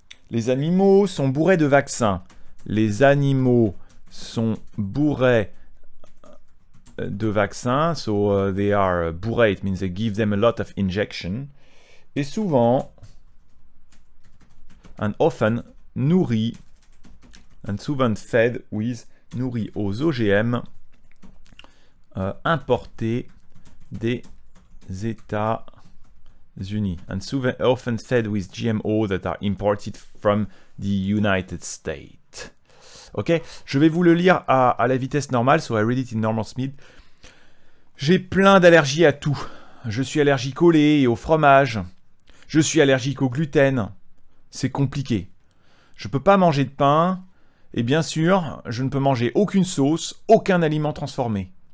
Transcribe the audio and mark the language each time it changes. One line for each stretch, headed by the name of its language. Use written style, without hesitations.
French: Les animaux sont bourrés de vaccins. Les animaux sont bourrés de vaccins.
English: So they are bourrés. It means they give them a lot of injection.
French: Et souvent,
English: and often,
French: nourris, and souvent
English: fed with,
French: nourris aux OGM importés des États-Unis.
English: And often fed with GMO that are imported from the United States.
French: Ok, je vais vous le lire à la vitesse normale,
English: so I read it in normal speed.
French: J'ai plein d'allergies à tout. Je suis allergique au lait et au fromage. Je suis allergique au gluten. C'est compliqué. Je peux pas manger de pain. Et bien sûr, je ne peux manger aucune sauce, aucun aliment transformé.